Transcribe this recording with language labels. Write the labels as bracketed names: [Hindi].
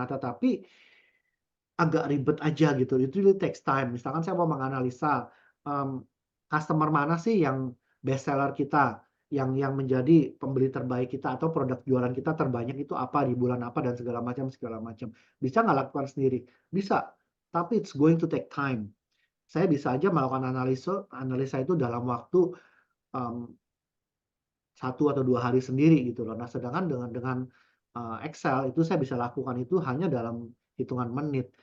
[Indonesian] Nah, tetapi agak ribet aja gitu, itu [English] really takes time. [Indonesian] Misalkan saya mau menganalisa, mmm, customer mana sih yang best seller kita, yang menjadi pembeli terbaik kita atau produk jualan kita terbanyak itu apa, di bulan apa, dan segala macam segala macam. Bisa nggak lakukan sendiri? Bisa, tapi [English] it's going to take time. [Indonesian] Saya bisa aja melakukan analisa itu dalam waktu, mmm, 1 atau 2 hari sendiri gitu loh. Nah, sedangkan dengan Excel itu saya bisa lakukan itu hanya dalam hitungan menit.